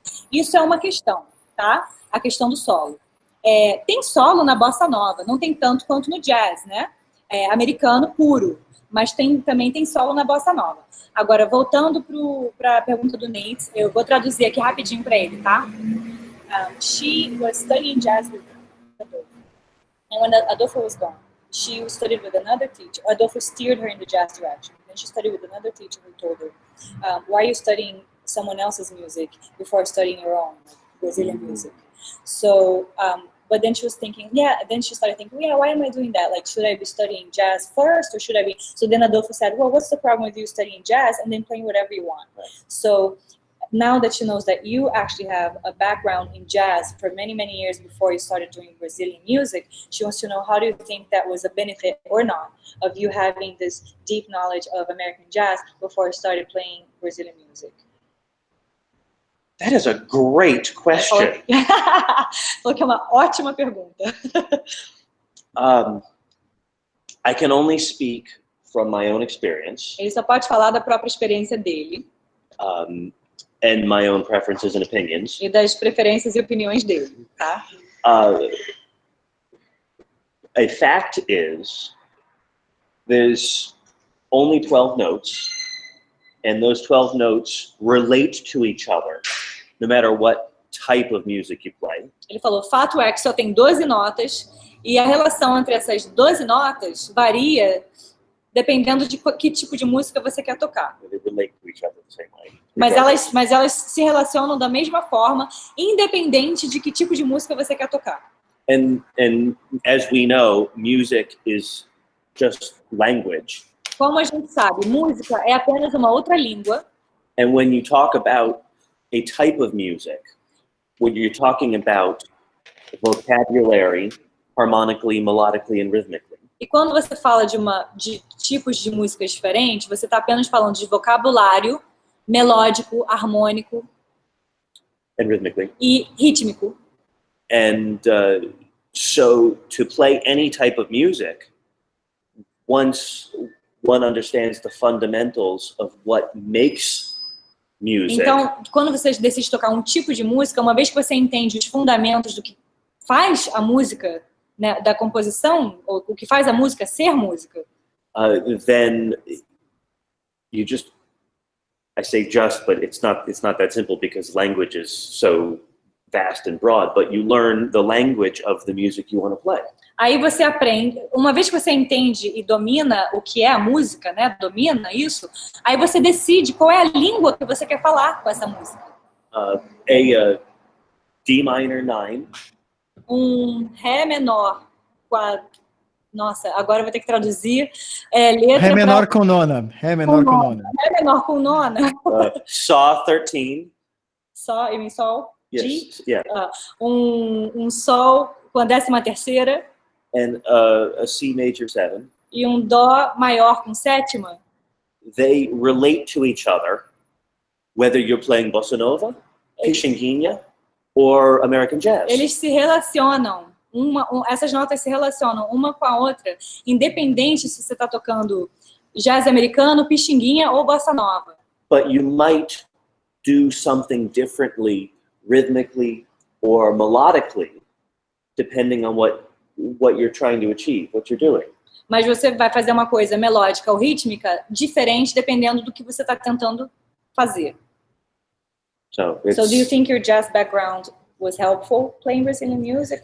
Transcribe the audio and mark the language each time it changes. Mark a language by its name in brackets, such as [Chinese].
[Portuguese] Isso é uma questão, tá? A questão do solo. Tem solo na bossa nova, não tem tanto quanto no jazz, né? Americano puro, mas também tem solo na bossa nova. Agora, voltando para a pergunta do Nate, eu vou traduzir aqui rapidinho para ele, tá? [English] She was studying jazz with Adolfo. And when Adolfo was gone, she studied with another teacher. Adolfo steered her in the jazz direction. Then she studied with another teacher who told her, why are you studying someone else's music before studying your own, like Brazilian music? So, but then she was thinking, then she started thinking, why am I doing that? Like, should I be studying jazz first or should I be? So then Adolfo said, well, what's the problem with you studying jazz and then playing whatever you want? Right. So now that she knows that you actually have a background in jazz for many, many years before you started doing Brazilian music, she wants to know, how do you think that was a benefit or not of you having this deep knowledge of American jazz before you started playing Brazilian music? That is a great question. [Portuguese] Falou que é uma ótima pergunta. [English] I can only speak from my own experience. [Portuguese] Ele só pode falar da própria experiência dele. [English] And my own preferences and opinions. [Portuguese] E das preferências e opiniões dele, tá? [English] A fact is, there's only 12 notes, and those 12 notes relate to each other, no matter what type of music you play. [Portuguese] Ele falou, fato é que só tem 12 notas, e a relação entre essas 12 notas varia dependendo de que tipo de música você quer tocar. [English] They relate to each other the same way. [Portuguese] Mas elas se relacionam da mesma forma, independente de que tipo de música você quer tocar. [English] And as we know, music is just language. [Portuguese] Como a gente sabe, música é apenas uma outra língua. [English] And when you talk about a type of music, when you're talking about vocabulary, harmonically, melodically, and rhythmically. [Portuguese] E quando você fala de tipos de músicas diferentes, você está apenas falando de vocabulário, melódico, harmônico [English] and rhythmically. [Portuguese] E rítmico. [English] And so to play any type of music, once one understands the fundamentals of what makes music. [Portuguese] Então, quando você decide tocar um tipo de música, uma vez que você entende os fundamentos do que faz a música, né, da composição, ou o que faz a música ser música, [English] then you just, I say just, but it's not that simple because language is so vast and broad, but you learn the language of the music you want to play. [Portuguese] Aí você aprende, uma vez que você entende e domina o que é a música, né, domina isso, aí você decide qual é a língua que você quer falar com essa música. [English] D minor 9. [Portuguese] Ré menor Nossa, agora eu vou ter que traduzir. Letra Ré menor com nona. Ré menor com nona. Ré menor com nona. [English] Saw 13. [Portuguese] Sol, e mi sol. [English] Yes. G. Yeah. [Portuguese] Sol com a 13ª. [English] And a C major 7. [Portuguese] E dó maior com 7ª. [English] They relate to each other, whether you're playing bossa nova, pichinguinha, or American jazz. [Portuguese] Eles se relacionam. Essas notas se relacionam uma com a outra, independente se você está tocando jazz americano, pichinguinha ou bossa nova. [English] But you might do something differently, rhythmically or melodically, depending on what you're trying to achieve, what you're doing. [Portuguese] Mas você vai fazer uma coisa melódica ou rítmica diferente dependendo do que você está tentando fazer. [English] So do you think your jazz background was helpful playing Brazilian music?